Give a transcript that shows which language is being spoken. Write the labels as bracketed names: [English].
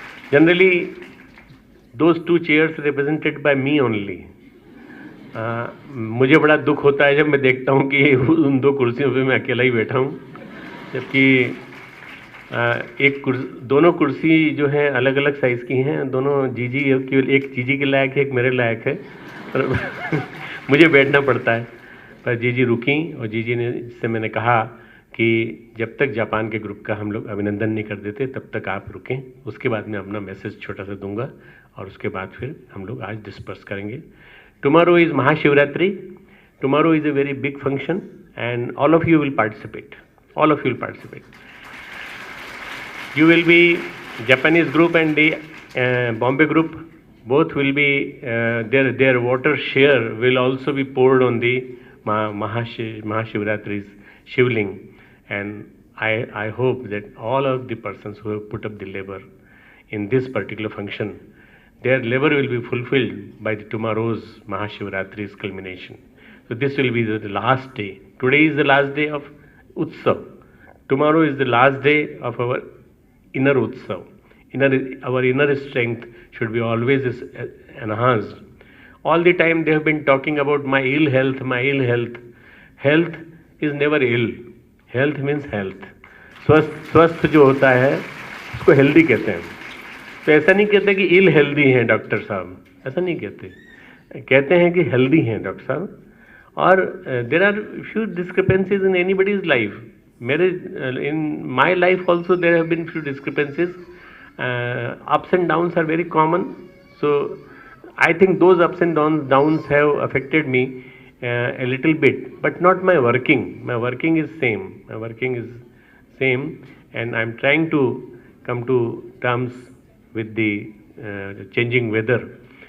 [English] Generally, those 2 chairs represented by me only. [Hindi] मुझे बड़ा दुख होता है जब मैं देखता हूँ कि उन 2 कुर्सियों पे मैं अकेला ही बैठा हूँ, जबकि दोनों कुर्सी जो हैं अलग अलग साइज़ की हैं, दोनों जीजी, केवल एक जीजी के लायक है, एक मेरे लायक है, पर मुझे बैठना पड़ता है। पर जीजी रुकी और जीजी ने से मैंने कहा कि जब तक जापान के ग्रुप का हम लोग अभिनंदन नहीं कर देते तब तक आप रुकें, उसके बाद मैं अपना मैसेज छोटा सा दूंगा और उसके बाद फिर हम लोग आज डिस्पर्स करेंगे। [English] Tomorrow is Mahashivratri. Tomorrow is a very big function and all of you will participate. All of you will participate. You will be Japanese group and the Bombay group. Both will be their water share will also be poured on the Mahashivratri's Shivling, and I hope that all of the persons who have put up the labor in this particular function, their labor will be fulfilled by tomorrow's Mahashivratri's culmination. So this will be the last day. Today is the last day of Utsav. Tomorrow is the last day of our inner Utsav. Our inner strength should be always enhanced. All the time they have been talking about my ill health, my ill health. Health is never ill. Health means health. [Hindi] स्वस्थ जो होता है उसको healthy कहते हैं. तो ऐसा नहीं कहते कि [English] ill healthy [Hindi] हैं डॉक्टर साहब, ऐसा नहीं कहते. कहते हैं कि हेल्दी हैं डॉक्टर साहब. और [English] There are few discrepancies in anybody's life. [Hindi] मेरे [English] In my life also there have been few discrepancies. ups and downs are very common. So I think those ups and downs have affected me a little bit, but not my working. My working is same. My working is same, and I'm trying to come to terms with the changing weather.